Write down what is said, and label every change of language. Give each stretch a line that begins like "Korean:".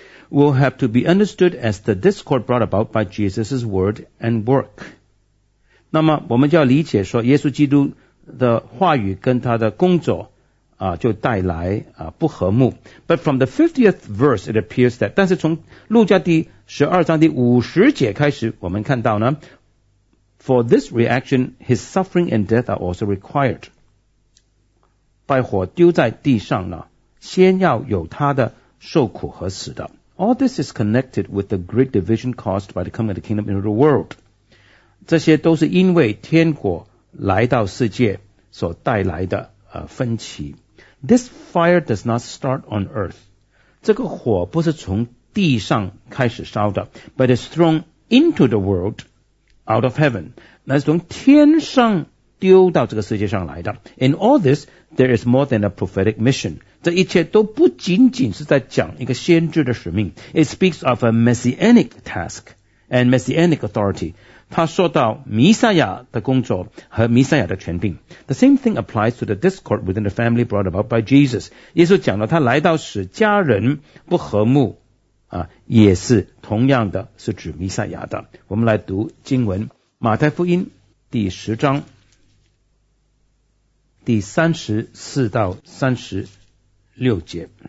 English: Will have to be understood as the discord brought about by Jesus' word and work.
Chinese: 那么我们就要理解说耶稣基督的话语跟他的工作就带来不和睦。
English: But from the 50th verse it appears that,
Chinese: 但是从路加第12章第50节开始，我们看到呢，
English: For this reaction his suffering and death are also required.
Chinese: 把火丢在地上呢，先要有他的受苦和死的。
English: All this is connected with the great division caused by the coming of the kingdom into the world.
Chinese: 这些都是因为天国来到世界所带来的分歧。
English: This fire does not start on earth.
Chinese: 这个火不是从地上开始烧的，
English: but is thrown into the world out of heaven.
Chinese: 那是从天上丢到这个世界上来的。
English: In all this, there is more than a prophetic mission.
Chinese: 这一切都不仅仅是在讲一个先知的使命。
English: It speaks of a messianic task and messianic authority.
Chinese: 他说到弥赛亚的工作和弥赛亚的权柄。
English: The same thing applies to the discord within the family brought about by Jesus.
Chinese: 耶稣讲到他来到使家人不和睦也是同样的是指弥赛亚的。我们来读经文，马太福音第十章第34到36节。